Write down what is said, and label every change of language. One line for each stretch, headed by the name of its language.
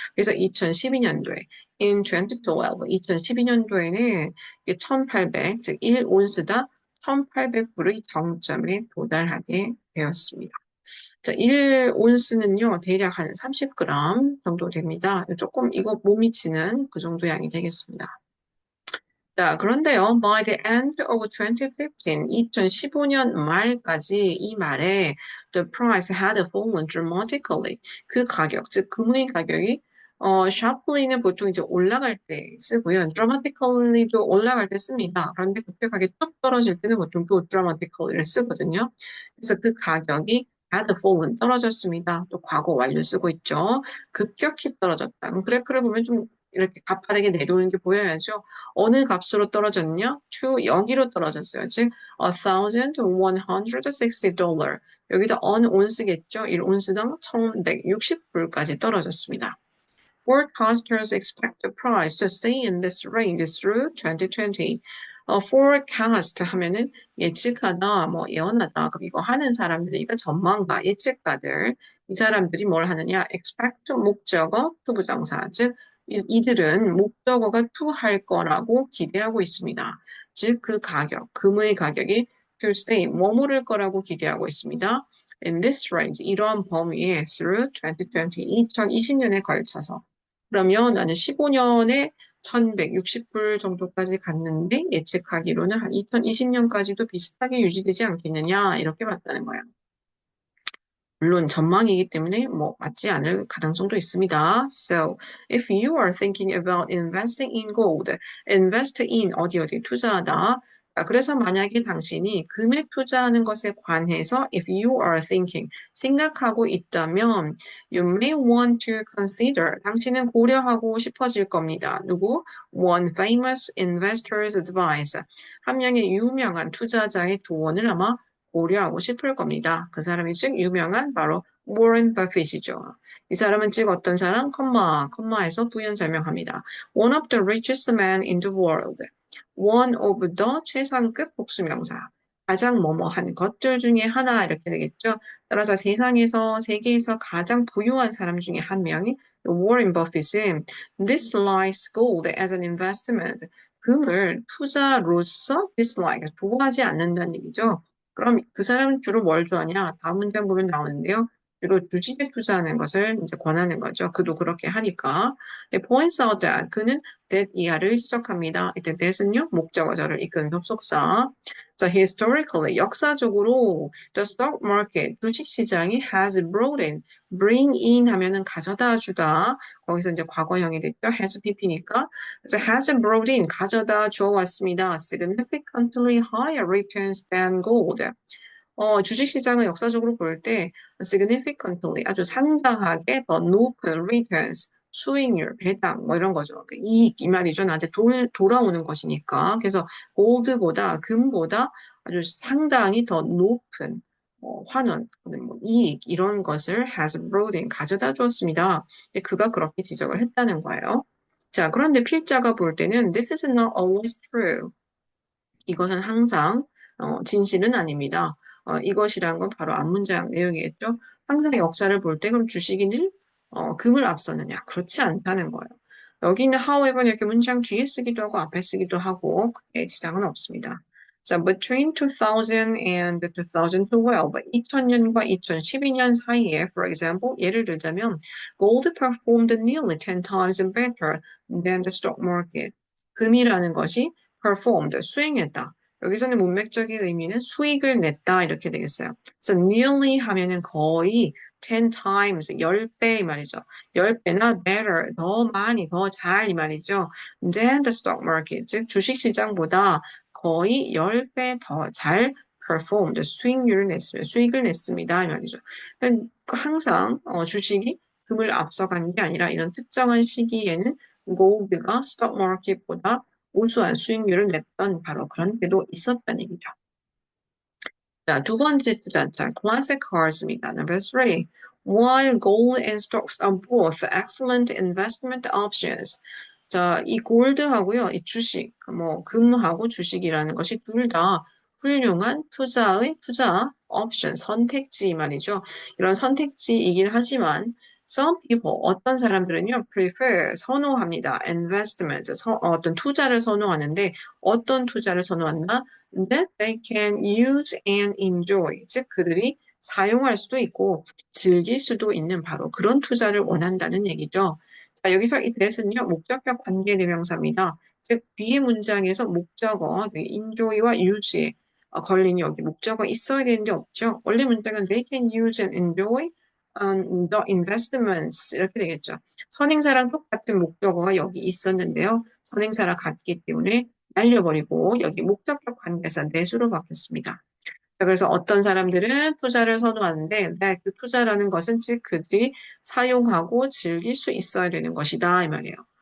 Korean: 그래서 2012년도에
English: in 2012,
Korean: 2012년도에는 1800, 즉 1온스당 1800불의 정점에 도달하게 되었습니다. 자, 1온스는요, 대략 한 30g 정도 됩니다. 조금 이거 못 미치는 그 정도 양이 되겠습니다. 자, 그런데요,
English: by the end of 2015,
Korean: 2015년 말까지 이 말에
English: the price had fallen dramatically.
Korean: 그 가격, 즉 금의 가격이 sharply는 보통 이제 올라갈 때 쓰고요. dramatically도 올라갈 때 씁니다. 그런데 급격하게 뚝 떨어질 때는 보통 또 dramatically를 쓰거든요. 그래서 그 가격이
English: had fallen
Korean: 떨어졌습니다. 또 과거 완료 쓰고 있죠. 급격히 떨어졌다. 그럼 그래프를 보면 좀 이렇게 가파르게 내려오는 게 보여야죠. 어느 값으로 떨어졌냐? to 여기로 떨어졌어요. 즉, $1,160. 여기도 on 온스겠죠. 1온스당 1,160불까지 떨어졌습니다.
English: Forecasters expect the price to stay in this range through 2020.
Korean: forecast 하면은 예측하다, 뭐 예언하다. 그럼 이거 하는 사람들이, 이거 전망가, 예측가들. 이 사람들이 뭘 하느냐? expect 목적어, 투부정사. 즉, 이들은 목적어가 to 할 거라고 기대하고 있습니다. 즉, 그 가격, 금의 가격이
English: to stay,
Korean: 머무를 거라고 기대하고 있습니다.
English: In this range,
Korean: 이러한 범위에
English: through 2020,
Korean: 2020년에 걸쳐서. 그러면 나는 15년에 1160불 정도까지 갔는데 예측하기로는 한 2020년까지도 비슷하게 유지되지 않겠느냐 이렇게 봤다는 거야. 물론 전망이기 때문에 뭐 맞지 않을 가능성도 있습니다.
English: So, if you are thinking about investing in gold, invest in
Korean: 어디 투자하다. 그래서 만약에 당신이 금에 투자하는 것에 관해서
English: if you are thinking
Korean: 생각하고 있다면
English: you may want to consider
Korean: 당신은 고려하고 싶어질 겁니다. 누구?
English: One famous investor's advice.
Korean: 한 명의 유명한 투자자의 조언을 아마 고려하고 싶을 겁니다. 그 사람이 즉 유명한 바로 워런 버핏이죠. 이 사람은 즉 어떤 사람? 컴마에서 부연 설명합니다.
English: One of the richest men in the world. One of the
Korean: 최상급 복수명사. 가장 뭐뭐한 것들 중에 하나 이렇게 되겠죠. 따라서 세계에서 가장 부유한 사람 중에 한 명이 워런 버핏은
English: dislike gold as an investment.
Korean: 금을 투자로서 dislike, 좋아하지 않는다는 얘기죠. 그럼 그 사람은 주로 뭘 좋아하냐? 다음 문장 보면 나오는데요. 주로 주식에 투자하는 것을 이제 권하는 거죠. 그도 그렇게 하니까.
English: points out that
Korean: 그는 that 이하를 지적합니다. 이때 that은요, 목적어절을 이끄는 접속사.
English: 자, historically,
Korean: 역사적으로
English: the stock market,
Korean: 주식시장이
English: has brought in, bring in
Korean: 하면은 가져다 주다. 거기서 이제 과거형이 됐죠. has pp니까. 그래서
English: has brought in,
Korean: 가져다 주어왔습니다.
English: significantly higher returns than gold.
Korean: 주식시장은 역사적으로 볼 때 significantly 아주 상당하게 더 높은 returns, 수익률, 배당 뭐 이런 거죠. 그 이익 이 말이죠. 나한테 돌아오는 것이니까. 그래서 골드보다 금보다 아주 상당히 더 높은 환원, 뭐 이익 이런 것을
English: has brought in
Korean: 가져다 주었습니다. 그가 그렇게 지적을 했다는 거예요. 자, 그런데 필자가 볼 때는
English: this is not always true.
Korean: 이것은 항상 진실은 아닙니다. 이것이란 건 바로 앞문장 내용이겠죠. 항상 역사를 볼 때 그럼 주식이 늘 금을 앞서느냐? 그렇지 않다는 거예요. 여기는 however 이렇게 문장 뒤에 쓰기도 하고 앞에 쓰기도 하고 크게 지장은 없습니다.
English: 자, between 2000 and 2012,
Korean: 2000년과 2012년 사이에,
English: for example,
Korean: 예를 들자면,
English: gold performed nearly 10 times better than the stock market.
Korean: 금이라는 것이 performed, 수행했다. 여기서는 문맥적인 의미는 수익을 냈다 이렇게 되겠어요. 그래서 nearly 하면은 거의 10 times, 10배 이 말이죠. 10배나 better, 더 많이, 더 잘 이 말이죠.
English: than the stock market,
Korean: 즉 주식시장보다 거의 10배 더 잘 performed, 수익률을 냈습니다. 수익을 냈습니다. 이 말이죠. 그러니까 항상 주식이 금을 앞서간 게 아니라 이런 특정한 시기에는 골드가 스톡 마켓보다 우수한 수익률을 냈던 바로 그런 때도 있었다는 얘기죠. 자, 두 번째 투자자, classic cars입니다.
English: Number three. While gold and stocks are both excellent investment options.
Korean: 자, 이 골드하고요, 이 주식, 뭐, 금하고 주식이라는 것이 둘 다 훌륭한 투자 옵션, 선택지 말이죠. 이런 선택지이긴 하지만,
English: some people,
Korean: 어떤 사람들은요, prefer, 선호합니다. investment, 어떤 투자를 선호하는데, 어떤 투자를 선호한다?
English: that they can use and enjoy.
Korean: 즉, 그들이 사용할 수도 있고 즐길 수도 있는 바로 그런 투자를 원한다는 얘기죠. 자, 여기서 이 that은요, 목적격 관계대명사입니다. 즉, 뒤에 문장에서 목적어, enjoy와 use에 걸린 여기 목적어 있어야 되는데 없죠. 원래 문장은
English: they can use and enjoy the investments
Korean: 이렇게 되겠죠. 선행사랑 똑같은 목적어가 여기 있었는데요. 선행사랑 같기 때문에 날려버리고 여기 목적격 관계사 내수로 바뀌었습니다. 자, 그래서 어떤 사람들은 투자를 선호하는데 그 투자라는 것은 즉 그들이 사용하고 즐길 수 있어야 되는 것이다 이 말이에요.